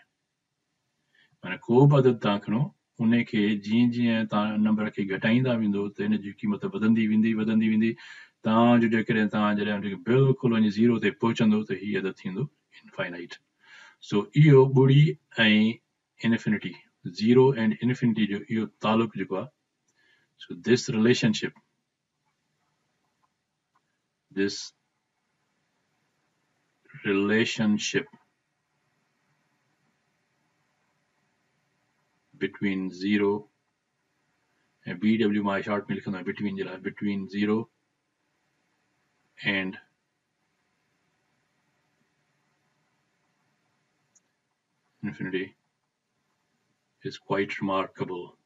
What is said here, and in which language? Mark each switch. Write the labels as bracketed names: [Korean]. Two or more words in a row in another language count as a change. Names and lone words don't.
[Sindhi] माना को बि अदद तव्हां खणो, उन खे जीअं जीअं तव्हां नंबर खे घटाईंदा वेंदो त हिन जी क़ीमत वधंदी वेंदी तव्हांजो जॾहिं बिल्कुलु वञी 0 ते पहुचंदो त हीअ अदद थींदो इनफाइनाइट। सो इहो ॿुड़ी ऐं इन्फिनिटी, [English] 0 and infinity [Sindhi] जो इहो तालुक जेको आहे, [English] so this relationship between 0 and BW [Sindhi] मां शॉर्ट में लिखंदो आहियां between जे लाइ, [English] between 0 and infinity is quite remarkable.